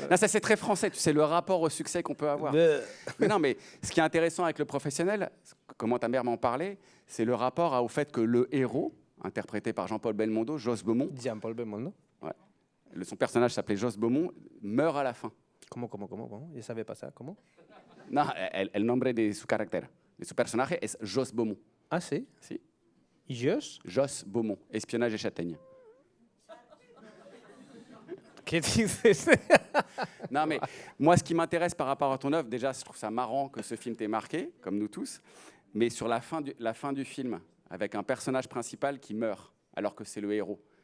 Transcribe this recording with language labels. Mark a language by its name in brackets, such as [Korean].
[French] Non, ça c'est très français. Tu sais le rapport au succès qu'on peut avoir. Mais non, mais ce qui est intéressant avec Le Professionnel, comment ta mère m'en parlait, c'est le rapport au fait que le héros, interprété par Jean-Paul Belmondo, Joss Beaumont. Jean-Paul Belmondo. Ouais. Son personnage s'appelait Joss Beaumont, meurt à la fin. Comment? Je ne savais pas ça. Comment? [Spanish] No, el nombre de su carácter, de su personaje es Joss Beaumont. Ah, si? Si. [French] Joss Beaumont, espionnage et châtaigne. Qu'est-ce que c'est? Non, mais moi, ce qui m'intéresse par rapport à ton œuvre, déjà, je trouve ça marrant que ce film t'ait marqué, comme nous tous, mais sur la fin du film, avec un personnage principal qui meurt, alors que c'est le héros.